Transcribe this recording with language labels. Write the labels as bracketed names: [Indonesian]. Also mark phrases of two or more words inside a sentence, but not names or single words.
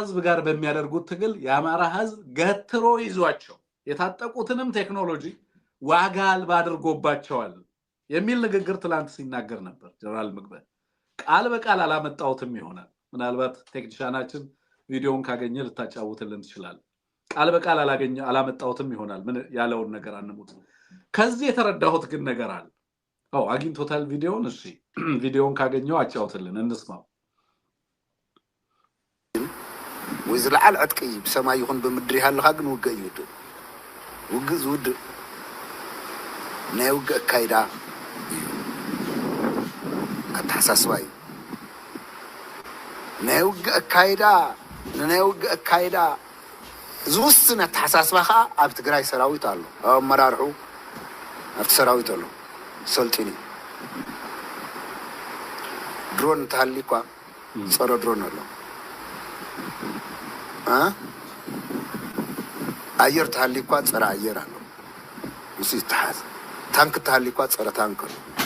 [Amharic] ህዝብ ጋር በሚያደርጉት ትግል የአማራ ህዝብ ገትሮ ይዟቸው የታጠቁትንም ቴክኖሎጂ ዋጋ አልባ አድርጎባቸዋል የሚል ንግግር ትላንት ሲናገር ነበር ጀነራል ምግበ። ቃል በቃል አላመጣውትም ይሆናል። ምናልባት ቴክኒሻናችን ቪዲዮውን ካገኘ ልታጫውትልን ትችላል። ቃል በቃል አላመጣውትም ይሆናል ምን ያለውን ነገር አንሙት። ከዚህ የተረዳሁት ግን ነገር አለ። አግኝቶታል ቪዲዮውን? እሺ ቪዲዮውን ካገኘው አጫውትልን እንስማው። [Tigrinya] ወይ ዝለዓል ዕጥቂ ብሰማይ ይኹን ብምድሪ ሃለኻ ግን ውግእ እዩ። ውግእ ዝውድእ ናይ ውግእ ካይዳ እዩ ኣተሓሳስባ እዩ። ናይ ውግእ ካይዳ ንናይ ውግእ ካይዳ ዝውስን ኣተሓሳስባ ከዓ ኣብ ትግራይ ሰራዊት ኣሎ፣ ኣብ ኣመራርሑ ኣብቲ ሰራዊት ኣሎ ሰልጢኑ። ድሮን እንተሃሊ እኳ ፀረ ድሮን ኣሎ፣ ኣየር እንተሃሊ እኳ ፀረ ኣየር ኣሎ፣ ምስ ይተሓዝ። ታንክ እንተሃሊ እኳ ፀረ ታንክ ኣሎ።